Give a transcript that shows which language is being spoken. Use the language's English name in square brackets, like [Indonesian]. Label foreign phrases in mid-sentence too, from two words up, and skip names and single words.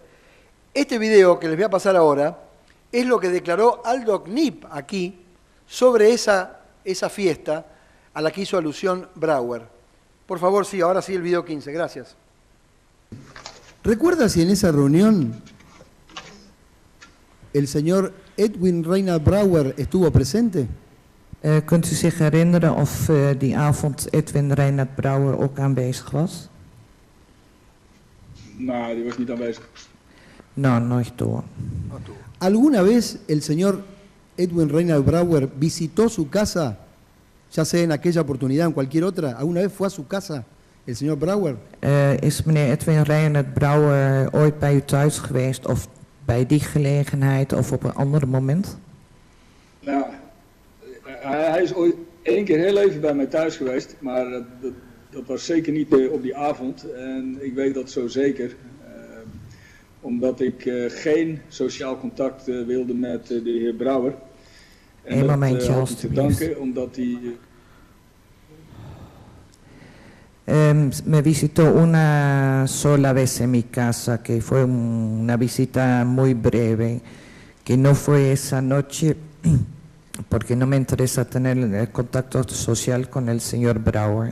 [Spanish] Este video que les voy a pasar ahora es lo que declaró Aldok Nip aquí sobre esa fiesta a la que hizo alusión Brouwer. Por favor, sí, ahora sí el video 15, gracias. ¿Recuerda si en esa reunión el señor Edwin Reinhard Brouwer estuvo presente? [Dutch] Kunt u zich herinneren of die avond Edwin Reinhard Brouwer ook aanwezig was? No, die was niet aanwezig. [Spanish] No, no estuvo. ¿Alguna vez el señor Edwin Reinhard Brouwer visitó su casa, ya sea en aquella oportunidad o en cualquier otra? ¿Alguna vez fue a su casa el señor Brouwer? [Dutch] Is meneer Edwin Reinhard Brouwer ooit bij u thuis geweest of bij die gelegenheid of op een ander moment? Nou, hij is ooit 1 keer heel even bij mij thuis geweest, maar dat was zeker niet op die avond. En ik weet dat zo zeker, omdat ik geen sociaal contact wilde met de heer Brouwer. En een momentje, had te danken, omdat hij... [Spanish] Me visitó una sola vez en mi casa, que fue una visita muy breve, que no fue esa noche, porque no me interesa tener el contacto social con el señor Brouwer.